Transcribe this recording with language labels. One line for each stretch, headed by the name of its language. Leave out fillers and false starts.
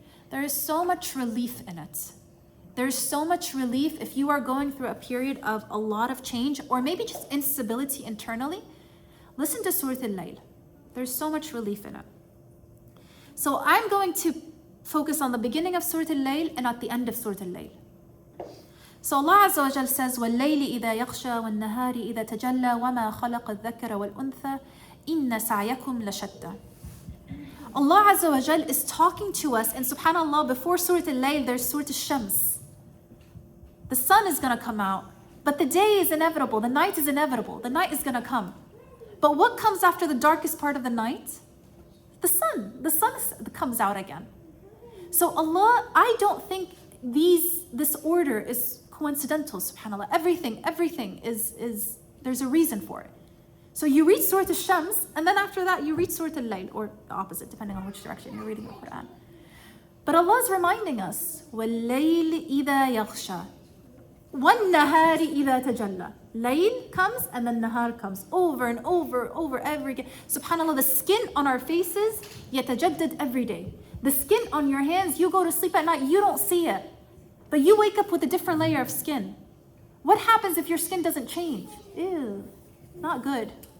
English: There is so much relief in it. There's so much relief if you are going through a period of a lot of change or maybe just instability internally. Listen to Surah Al-Layl. There's so much relief in it. So I'm going to focus on the beginning of Surah Al-Layl and at the end of Surah Al-Layl. So Allah Azza wa Jal says,
Arabic: وَاللَّيْلِ إِذَا يَغْشَى وَالنَّهَارِ إِذَا تَجَلَّى وَمَا خَلَقَ الذَّكَرَ وَالْأُنثَى إِنَّ سَعْيَكُمْ لَشَتَّى.
English: Allah Azza wa Jal is talking to us, and subhanAllah, before Surah Al-Layl, there's Surah Al-Shams. The sun is going to come out, but the day is inevitable, the night is inevitable, the night is going to come. But what comes after the darkest part of the night? The sun comes out again. So Allah, I don't think this order is coincidental, subhanAllah. Everything is there's a reason for it. So you read Surah Al-Shams, and then after that you read Surah Al-Layl, or the opposite, depending on which direction you're reading the Quran. But Allah is reminding us,
Arabic: وَاللَّيْلِ إِذَا يَغْشَى وَالنَّهَارِ إِذَا تَجَلَّى.
English: Layl comes and then Nahar comes over and over every day. SubhanAllah, the skin on our faces,
Arabic: يتجدد
English: every day. The skin on your hands, you go to sleep at night, you don't see it. But you wake up with a different layer of skin. What happens if your skin doesn't change? Ew, not good.